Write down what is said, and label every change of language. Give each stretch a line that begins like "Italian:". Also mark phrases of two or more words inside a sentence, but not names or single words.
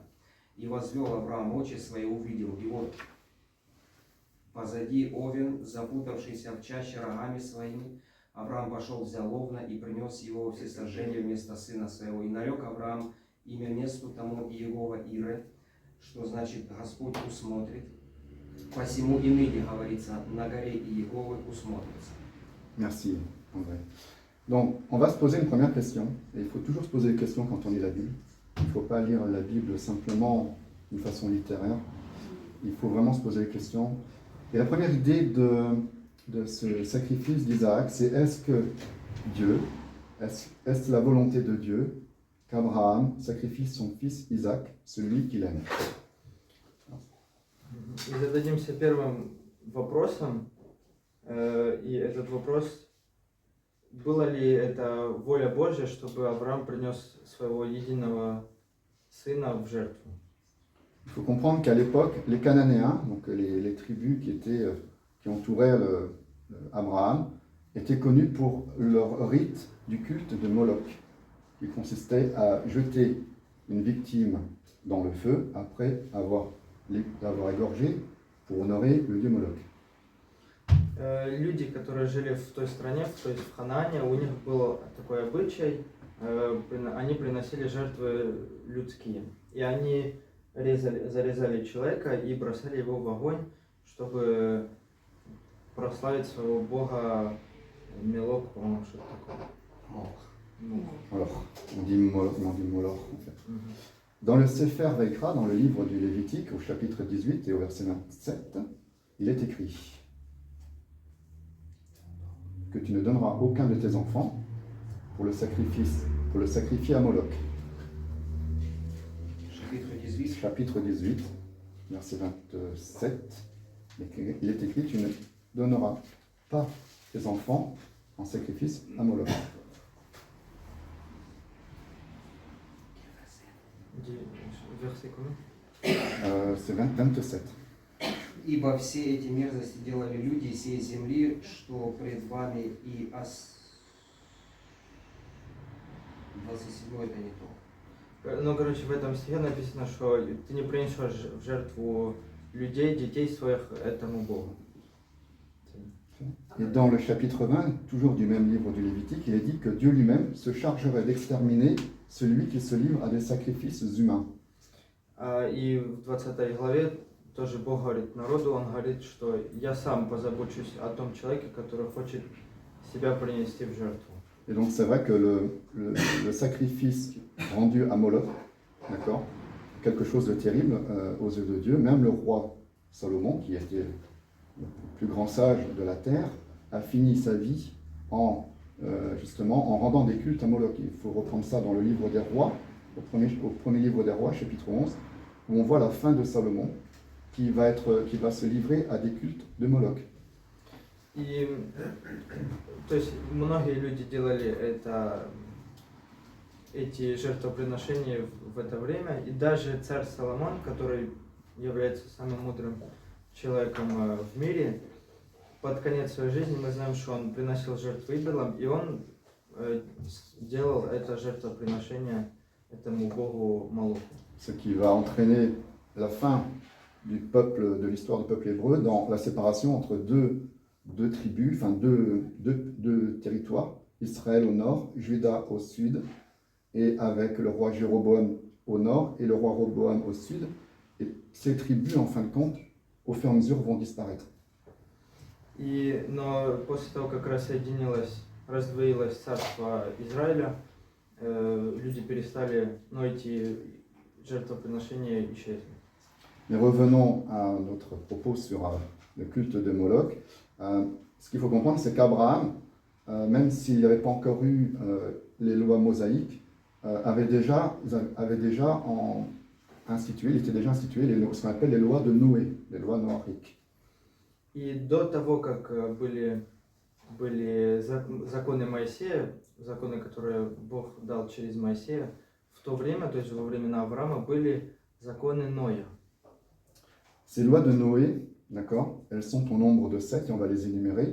Russian: И возвел Авраам очи свои, увидел, и вот позади овен, запутавшийся в чаще рогами своими. Авраам пошел, взял овна и принес его во всесожжение вместо сына своего. И нарек Авраам имя месту тому Иегова Ире, что значит Господь усмотрит. Посему и ныне говорится: на горе Иеговы усмотрится.
French: Merci, André. Donc, on va se poser une première question. Et il faut toujours se poser des questions quand on lit la Bible. Il ne faut pas lire la Bible simplement d'une façon littéraire. Il faut vraiment se poser des questions. Et la première idée de ce sacrifice d'Isaac, c'est est-ce que Dieu, est-ce la volonté de Dieu qu'Abraham sacrifie son fils Isaac, celui qu'il aime?
Russian: И зададимся первым вопросом, и этот вопрос: была ли это воля Божья, чтобы Авраам принес своего единого сына в жертву?
French: Il faut comprendre qu'à l'époque, les Cananéens, donc les tribus qui entouraient Abraham, étaient connus pour leur rite du culte de Moloch, qui consistait à jeter une victime dans le feu après avoir égorgé pour honorer le dieu Moloch.
Russian: Люди, которые жили в той стране, то есть в Ханаане, у них был такой обычай, они приносили жертвы людские. И они зарезали человека и бросали его в огонь, чтобы прославить своего бога Мелок, по-моему, что-то такое.
French: Alors, on dit Moloch en fait. Dans le
Hebrew: ספר ויקרא,
French: dans le livre du Lévitique, au chapitre 18 et au verset 27, il est écrit que tu ne donneras aucun de tes enfants pour le sacrifier à Moloch. Chapitre 18. Chapitre 18, verset 27, il est écrit, tu ne donneras pas tes enfants en sacrifice à Moloch. Verset combien? C'est 27.
Russian: Ибо все эти мерзости делали люди сей земли, что пред вами и 27 это не то. Ну, короче, в этом стихе написано, что ты не принесешь в жертву людей, детей своих этому Богу.
French: Et dans le chapitre 20, toujours du même livre du Lévitique, il est dit que Dieu lui-même se chargerait d'exterminer celui qui se livre à des sacrifices humains.
Russian: И в 20 главе тоже Бог говорит народу, Он говорит, что я сам позабочусь о том человеке, который хочет себя принести в жертву.
French: Et donc c'est vrai que le sacrifice rendu à Moloch, d'accord, quelque chose de terrible aux yeux de Dieu. Même le roi Salomon, qui était le plus grand sage de la terre, a fini sa vie justement en rendant des cultes à Moloch. Il faut reprendre ça dans le livre des rois, au premier livre des rois, chapitre 11, où on voit la fin de Salomon, qui va se livrer à des cultes de Moloch.
Russian: И, то есть, многие люди делали эти жертвоприношения в это время, и даже царь Соломон, который является самым мудрым человеком в мире, под конец своей жизни мы знаем, что он приносил жертвы идолам, и он делал это жертвоприношение этому богу Молоху.
French: Ce qui va entraîner la fin de l'histoire du peuple hébreu dans la séparation entre deux tribus, enfin deux territoires, Israël au nord, Juda au sud, et avec le roi Jéroboam au nord et le roi Roboam au sud. Et ces tribus, en fin de compte, au fur et à mesure, vont disparaître.
Russian: Но после того, как раздвоилось царство Израиля, люди перестали, эти жертвоприношения исчезли.
French: Mais revenons à notre propos sur le culte de Moloch. Ce qu'il faut comprendre, c'est qu'Abraham, même s'il n'y avait pas encore eu les lois mosaïques, avait déjà institué ce qu'on appelle les lois de Noé, les lois noahiques.
Russian: И до того, как были законы Моисея, законы, которые Бог дал через Моисея, в то время, то есть во времена Авраама, были законы Ноя.
French: Ces lois de Noé, d'accord, elles sont au nombre de 7 et on va les énumérer.